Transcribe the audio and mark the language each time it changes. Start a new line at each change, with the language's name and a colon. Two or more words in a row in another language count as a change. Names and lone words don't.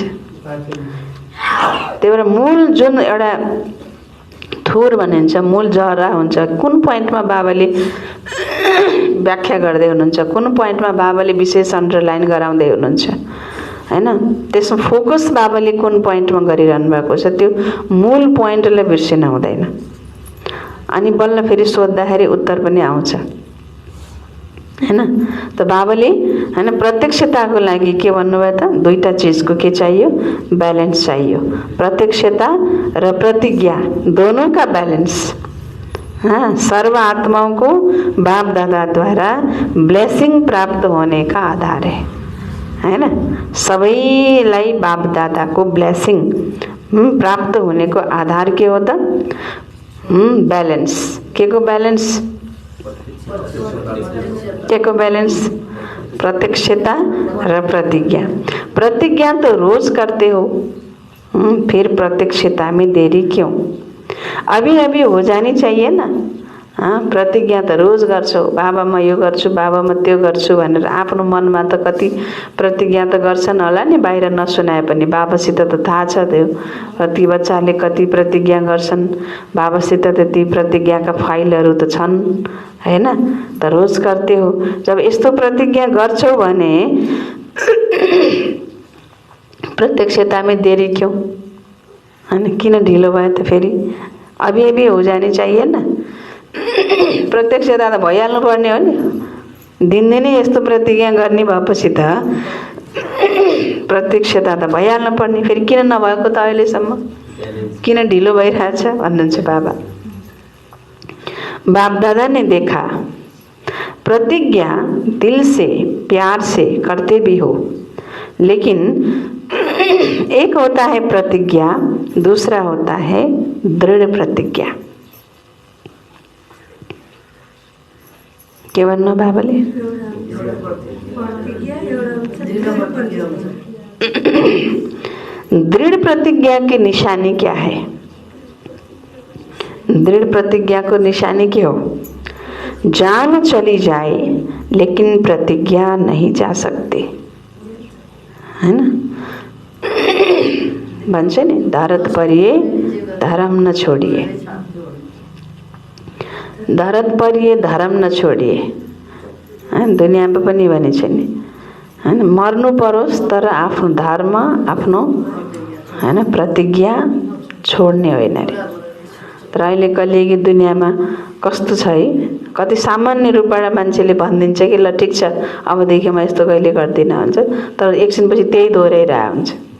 Nepali: त्यही भएर मूल जुन एउटा थोर भनिन्छ, मूल जरा हुन्छ, कुन पोइन्टमा बाबाले व्याख्या गर्दै हुनुहुन्छ, कुन पोइन्टमा बाबाले विशेष अन्डरलाइन गराउँदै हुनुहुन्छ हैन, त्यसमा फोकस बाबाले कुन पोइन्टमा गरिरहनु भएको छ त्यो मूल पोइन्टलाई बिर्सिन हुँदैन। अनि बल्ल फेरि सोद्धाखेरि उत्तर पनि आउँछ हैन। त बाबाले हैन प्रत्यक्षताको लागि के भन्नुभयो त? दुईटा चीजको के चाहियो? बैलेंस चाहियो। प्रत्यक्षता र प्रतिज्ञा
Hindi: दोनों का बैलेंस सर्व आत्माओं को बाप दादा द्वारा ब्लेसिंग प्राप्त होने का आधार है ना।
Nepali: सबैलाई बाप दादा को ब्लेसिंग
Hindi: प्राप्त होने
Nepali: को आधार के हो त? बैलेंस। के को बैलेंस? के को बैलेंस? प्रत्यक्षता र प्रतिज्ञा।
Hindi: प्रतिज्ञा तो रोज करते हो, फिर प्रत्यक्षता में देरी क्यों? अभी अभी हो जानी चाहिए ना।
Nepali: प्रतिज्ञा त रोज गर्छौ, बाबा म यो गर्छु, बाबा म त्यो गर्छु भनेर आफ्नो मनमा त कति प्रतिज्ञा त गर्छन् होला नि, बाहिर नसुनाए पनि बाबासित त थाहा छ त्यो कति बच्चाले कति प्रतिज्ञा गर्छन्, बाबासित त ती प्रतिज्ञाका फाइलहरू त छन् हैन। त
Hindi: रोज करते हो,
Nepali: जब यस्तो प्रतिज्ञा गर्छौ भने
Hindi: प्रत्यक्षता में देरी क्यों?
Nepali: हैन, किन ढिलो भयो त?
Hindi: फेरि अभी अभी हो जानी चाहिए ना।
Nepali: प्रत्यक्षता त भइहाल्नु पर्ने हो नि, दिनदिनै यस्तो प्रतिज्ञा गर्ने भएपछि त प्रत्यक्षता त भइहाल्नु पर्ने, फेरि किन नभएको त अहिलेसम्म? किन ढिलो भइरहेछ भन्नुहुन्छ बाबा।
Hindi: बाप दादा ने देखा प्रतिज्ञा दिल से प्यार से करते भी हो, लेकिन एक होता है प्रतिज्ञा, दूसरा होता है दृढ़ प्रतिज्ञा।
Nepali: के भन्नु बाबाले?
Hindi: दृढ़ प्रतिज्ञा की निशानी क्या है?
Nepali: दृढ़ प्रतिज्ञा को निशानी क्या हो?
Hindi: जान चली जाए लेकिन प्रतिज्ञा नहीं जा सकते, है ना।
Nepali: भन्छ नि,
Hindi: धरत परिए धर्म न छोडिए, धरत परिए धर्म न छोडिए।
Nepali: दुनियाँमा पनि भनिन्छ नि, हैन, मर्नु परोस् तर आफ्नो धर्म, आफ्नो हैन प्रतिज्ञा छोड्ने होइन रे। तर अहिले कलियुगी दुनियाँमा कस्तो छ है, कति सामान्य रूपबाट मान्छेले भनिदिन्छ कि ल ठिक छ अबदेखि म यस्तो कहिले गर्दिनँ भन्छ, तर एकछिनपछि त्यही दोहोऱ्याइरहेको हुन्छ।